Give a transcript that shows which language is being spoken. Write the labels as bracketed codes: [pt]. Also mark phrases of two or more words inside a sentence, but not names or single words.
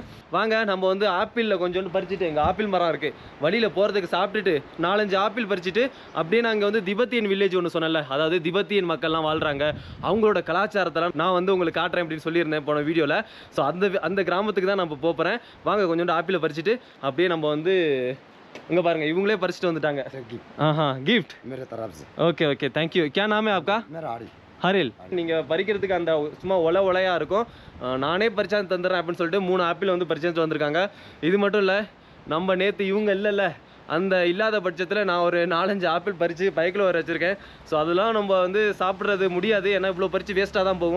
[ta] வாங்க நம்ம வந்து ஆப்பிளில் கொஞ்சோண்டு பறிச்சுட்டு, எங்கள் ஆப்பிள் மரம் இருக்குது, வழியில் போகிறதுக்கு சாப்பிட்டுட்டு 4-5 ஆப்பிள் பறிச்சுட்டு அப்படியே நாங்கள் வந்து [en] Tibetan village [ta] ஒன்று சொன்னல, அதாவது திபெத்தியன் மக்கள்லாம் வாழ்கிறாங்க, அவங்களோட கலாச்சாரத்தெல்லாம் நான் வந்து உங்களுக்கு காட்டுறேன் அப்படின்னு சொல்லியிருந்தேன் போன வீடியோவில். ஸோ அந்த கிராமத்துக்கு தான் நம்ம போகிறேன். வாங்க கொஞ்சோண்டு ஆப்பிளை பறிச்சுட்டு அப்படியே நம்ம வந்து இங்கே பாருங்க, இவங்களே பறிச்சுட்டு வந்துட்டாங்க. [hi] गिफ्ट मेरे तरफ से। [en] okay okay, thank you. [hi] क्या नाम है आपका? मेरा आड़ी [ta] ஹரில். நீங்கள் பறிக்கிறதுக்கு அந்த சும்மா ஒலையாக இருக்கும், நானே பறிச்சாந்து தந்துடுறேன் அப்படின்னு சொல்லிட்டு 3 ஆப்பிள் வந்து பறிச்சாந்து வந்திருக்காங்க. இது மட்டும் இல்லை, நம்ம நேற்று இவங்க இல்லைல்ல, அந்த இல்லாத பட்சத்தில் நான் ஒரு 4-5 ஆப்பிள் பறித்து பைக்கில் வர வச்சுருக்கேன். ஸோ அதெல்லாம் நம்ம வந்து சாப்பிட்றது முடியாது, ஏன்னா இவ்வளோ பறித்து வேஸ்ட்டாக தான் போகும்.